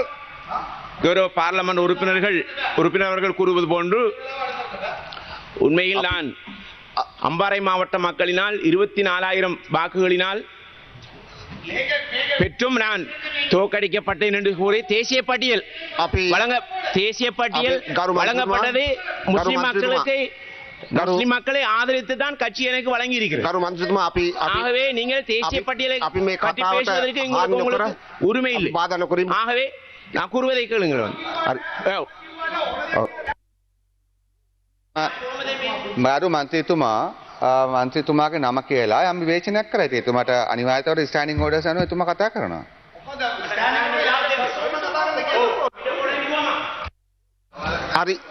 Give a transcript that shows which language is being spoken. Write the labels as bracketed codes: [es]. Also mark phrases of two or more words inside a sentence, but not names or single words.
[ta] கௌரவ பார்லமெண்ட் உறுப்பினர்கள் கூறுவது போன்று உண்மையில் நான் அம்பாறை மாவட்ட மக்களினால் 24,000 வாக்குகளினால் பெற்றும் நான் தோற்கடிக்கப்பட்டேன் என்று கூறி தேசிய பட்டியல் வழங்கப்பட்டது முஸ்லிம் மக்களுக்கு, முஸ்லிம் மக்களை ஆதரித்து தான் கட்சி எனக்கு வழங்கி இருக்கிறது. ஆகவே நீங்கள் தேசிய பட்டியலை பற்றி பேசுவதற்கு உங்களுக்கு உரிமை இல்லை. ஆகவே நான் கூறுவதை கேளுங்கள். [si] මාරු මන්ත්‍රීතුමාගේ නම කියලා යම් විවේචනයක් කරා. ඉතින් එතුමාට අනිවාර්යයෙන්ම [en] standing orders [si] අනුව එතුමා කතා කරනවා. හරි.